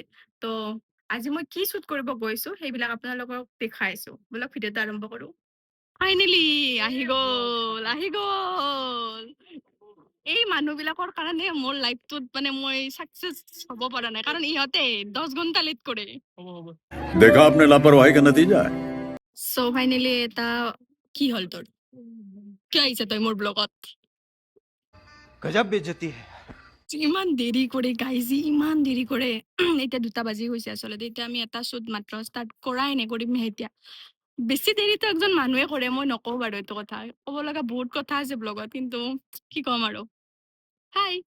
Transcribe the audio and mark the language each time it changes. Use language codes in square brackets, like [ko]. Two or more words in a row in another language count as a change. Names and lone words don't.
[as] তো আজি মই কি শ্বুট কৰিব গৈছোঁ সেইবিলাক আপোনালোকক দেখাইছোঁ। ব'লক ভিডিঅ'টো আৰম্ভ কৰোঁ। ফাইনেলি আহি গ'ল। এই মানুহবিলাকৰ কাৰণে মোৰ লাইফটোত মানে মই সাকসেস হ'ব পৰা নাই, কাৰণ ইহঁতে 10 ঘণ্টা লেট কৰে। [hi] देखा आपने लापरवाही का नतीजा है। [as] সো ফাইনেলি এটা কি হ'ল তোৰ? কিয় আহিছে তই মোৰ ব্লগত? [hi] गजब बेइज्जती है। [as] ইমান দেৰি কৰে গাইজি, ইমান দেৰি কৰে। এতিয়া 2টা বাজি গৈছে আচলতে। এতিয়া আমি এটা শ্বুট মাত্ৰ ষ্টাৰ্ট কৰাই নাই, কৰিমহে এতিয়া। বেছি দেৰিতো একজন মানুহে কৰে, মই নকওঁ বাৰু এইটো কথা। ক'ব লগা বহুত কথা আছে ব্লগত, কিন্তু কি ক'ম আৰু। হাই।